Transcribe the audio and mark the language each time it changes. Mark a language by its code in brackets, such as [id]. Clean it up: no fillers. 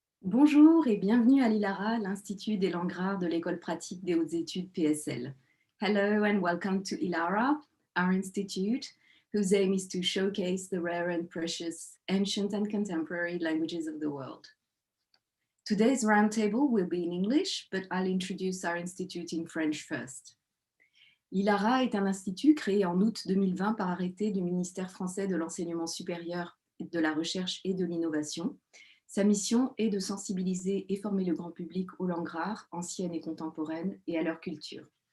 [fr] Bonjour et bienvenue à l'ILARA, l'Institut des langues rares de l'École pratique des hautes études PSL. [en] Hello and welcome to ILARA, our institute, whose aim is to showcase the rare and precious ancient and contemporary languages of the world. Today's roundtable will be in English, but I'll introduce our institute in French first. [fr] L'ILARA est un institut créé en août 2020 par arrêté du ministère français de l'Enseignement supérieur, de la Recherche et de l'Innovation. Sa mission est de sensibiliser et former le grand public aux langues rares, anciennes et contemporaines, et à leur culture.